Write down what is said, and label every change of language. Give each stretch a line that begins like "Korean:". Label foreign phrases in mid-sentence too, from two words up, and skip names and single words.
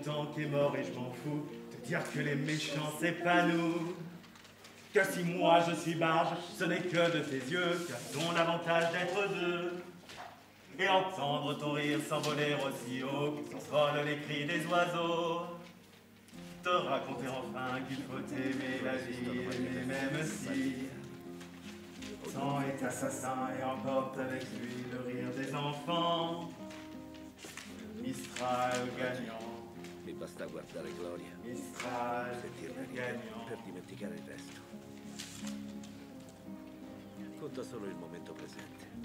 French: temps qui est mort et je m'en fous, te dire que les méchants c'est pas nous, que si moi je suis barge, ce n'est que de tes yeux, qu'à ton avantage d'être deux, et entendre ton rire s'envoler aussi haut que s'envolent les cris des oiseaux, te raconter enfin qu'il faut aimer la vie, aimer même si le temps est assassin et emporte avec lui le rire des enfants. Mistral gagnant.
Italian: Mi basta guardare Gloria,
French: Mistral
Italian: sentirla
French: gagnant.
Italian: per dimenticare il resto. Conta solo il momento presente.